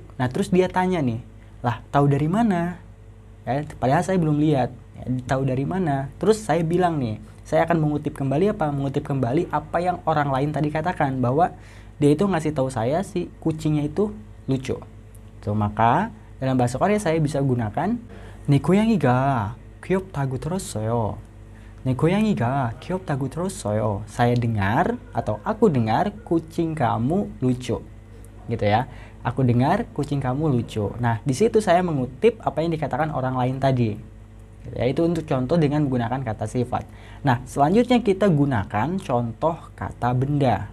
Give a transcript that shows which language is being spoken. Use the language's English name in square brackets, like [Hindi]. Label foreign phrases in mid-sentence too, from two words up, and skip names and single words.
[Indonesian] Nah, terus dia tanya nih, "Lah, tahu dari mana?" Ya, padahal saya belum lihat. Ya, tahu dari mana? Terus saya bilang nih, saya akan mengutip kembali apa? Mengutip kembali apa yang orang lain tadi katakan, bahwa dia itu ngasih tahu saya si kucingnya itu lucu. So, maka dalam bahasa Korea saya bisa gunakan [Korean] 네 고양이가 귀엽다고 들었어요. 네 고양이가 귀엽다고 들었어요. [Indonesian] Saya dengar atau aku dengar kucing kamu lucu. Gitu ya. Aku dengar kucing kamu lucu. Nah, di situ saya mengutip apa yang dikatakan orang lain tadi. Yaitu untuk contoh dengan menggunakan kata sifat. Nah, selanjutnya kita gunakan contoh kata benda.